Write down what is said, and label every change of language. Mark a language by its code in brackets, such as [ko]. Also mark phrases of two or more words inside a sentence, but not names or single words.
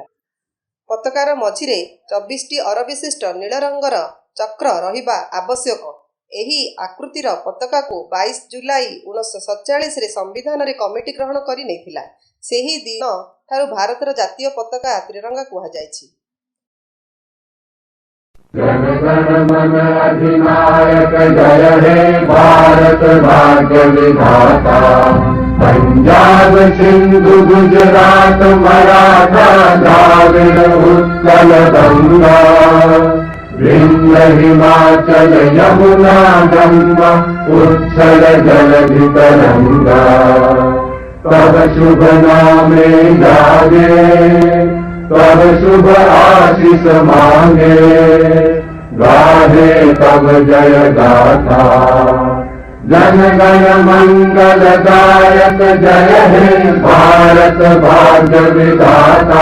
[or] ପତାକାର ମଝିରେ 24ଟି ଅର ବିଶିଷ୍ଟ ନୀଳ ରଙ୍ଗର ଚକ୍ର ରହିବା ଆବଶ୍ୟକ। ଏହି ଆକୃତିର ପତାକା କୁ 22 ଜୁଲାଇ 1947 ରେ ସମ୍ବିଧାନ ରେ କମିଟି ଗ୍ରହଣ କରି ନୈଥିଲା। ସେହି ଦିନ ଠାରୁ ଭାରତର ଜାତୀୟ ପତାକା ତ୍ରିରଙ୍ଗା କୁହା ଯାଉଛି। [bn] জন গণ মন অধিনায়ক জয় হে ভারত ভাগ্য বিধাতা। পঞ্জাব সিন্ধু গুজরাট মরাঠা দ্রাবিড় উৎকল গঙ্গা। বিন্ধ্য হিমাচল যমুনা গঙ্গা উচ্ছল জলধি তরঙ্গ। তব শুভ নামে জাগে তব শুভ আশিস মাগে। গাহে তব জয় গাথা জন গণ মঙ্গল দায়ক জয় হে ভারত ভাগ্য বিধাতা।